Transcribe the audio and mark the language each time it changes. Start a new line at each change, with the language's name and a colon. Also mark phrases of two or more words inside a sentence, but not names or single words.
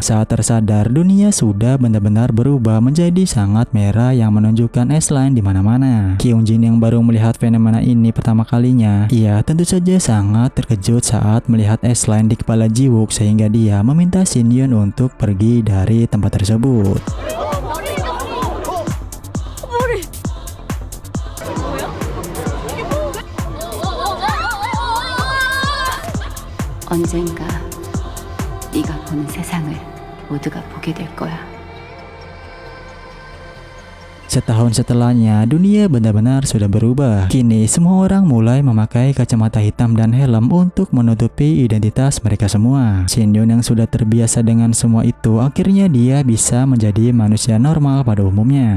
Indonesian: Saat tersadar, dunia sudah benar-benar berubah menjadi sangat merah yang menunjukkan S-Line di mana-mana. Kyungjin yang baru melihat fenomena ini pertama kalinya, ia tentu saja sangat terkejut saat melihat S-Line di kepala Jiwook sehingga dia meminta Shin Yun untuk pergi dari tempat tersebut.
Korean: 언젠가 네가 보는 세상을 모두가 보게 될 거야.
Indonesian: Setahun setelahnya, dunia benar-benar sudah berubah. Kini semua orang mulai memakai kacamata hitam dan helm untuk menutupi identitas mereka semua. Shin Yun yang sudah terbiasa dengan semua itu, akhirnya dia bisa menjadi manusia normal pada umumnya.